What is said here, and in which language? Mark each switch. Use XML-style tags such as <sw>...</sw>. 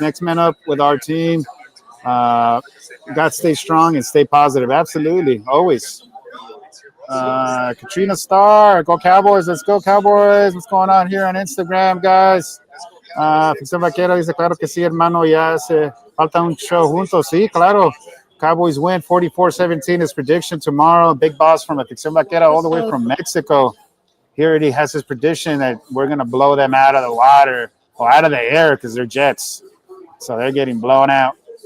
<en>Next man up with our team. Got to stay strong and stay positive. Absolutely. Always. Katrina Starr. Go Cowboys. Let's go Cowboys. What's going on here on Instagram, guys?</en> <es>Ficción Vaquera dice, claro que sí, hermano. Ya se falta un show juntos. Sí, claro.</es> <en>Cowboys win 44-17. His prediction tomorrow. Big boss from Ficción Vaquera all the way from Mexico. Here he has his prediction that we're going to blow them out of the water or out of the air because they're Jets. So they're getting blown out.</en>